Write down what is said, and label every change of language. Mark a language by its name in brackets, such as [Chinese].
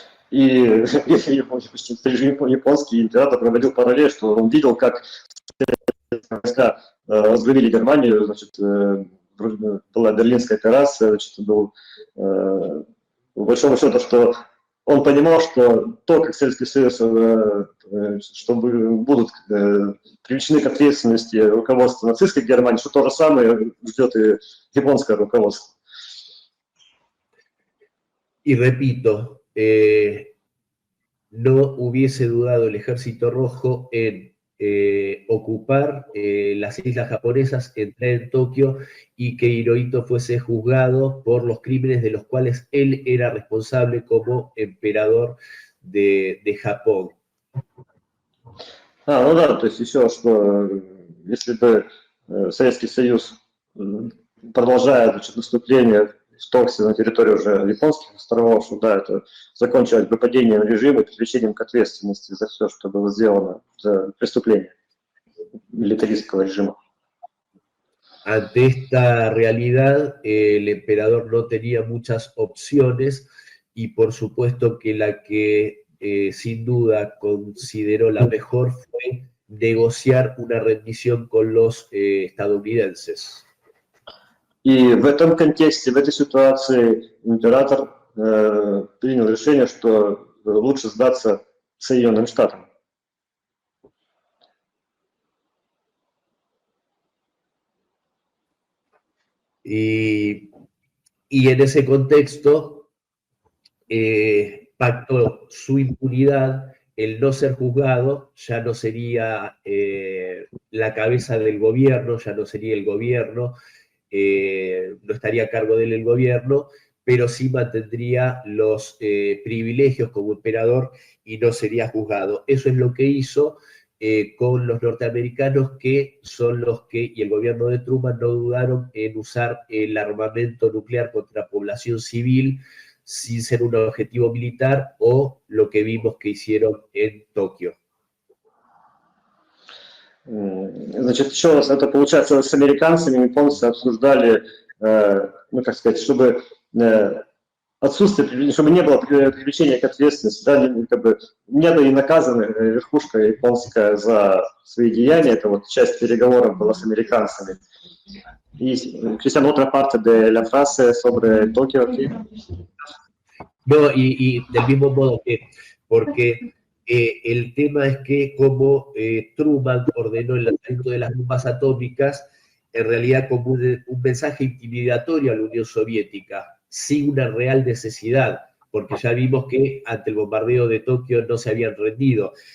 [Russian] И японский император проводил параллель, что он видел, как войска разгромили Германию, значит, была Берлинская операция, значит, был, по большому счету, что он понимал, что то, как Советский Союз, что будут привлечены к ответственности руководство нацистской Германии, что то же самое ждет и японское руководство. [Spanish] Y repito, no hubiese dudado el Ejército Rojo en ocupar las islas japonesas, entrar en Tokio y que Hirohito fuese juzgado por los crímenes de los cuales él era responsable como emperador de Japón. [Russian] Ну да, то есть еще, что если бы Советский Союз, продолжая, значит, наступление, вторгся на территорию уже японских островов, что да, это закончилось бы падением режима и привлечением к ответственности за все, что было сделано, за преступление милитаристского режима. [Spanish] Ante esta realidad, el emperador no tenía muchas opciones y por supuesto que la que sin duda consideró la mejor fue negociar una rendición con los estadounidenses. [Russian] И в этом контексте, в этой ситуации император принял решение, что лучше сдаться Соединенным Штатам. [Spanish] Y en ese contexto pactó su impunidad, el no ser juzgado ya no sería la cabeza del gobierno, ya no sería el gobierno, no estaría a cargo de él el gobierno, pero sí mantendría los privilegios como emperador y no sería juzgado. Eso es lo que hizo con los norteamericanos, que son los que, y el gobierno de Truman, no dudaron en usar el armamento nuclear contra población civil sin ser un objetivo militar, o lo que vimos que hicieron en Tokio. [Russian] Значит, еще раз, это получается с американцами, японцы обсуждали, ну, как сказать, чтобы отсутствие, чтобы не было привлечения к ответственности, да, как бы не была и наказана верхушка японская за свои деяния, это вот часть переговоров была с американцами. [Spanish] Y Cristian, otra parte de la frase sobre Tokio aquí. No, y del mismo modo que, porque el tema es que como Truman ordenó el lanzamiento de las bombas atómicas, en realidad como un mensaje intimidatorio a la Unión Soviética, sin una real necesidad, porque ya vimos que ante el bombardeo de Tokio no se habían rendido.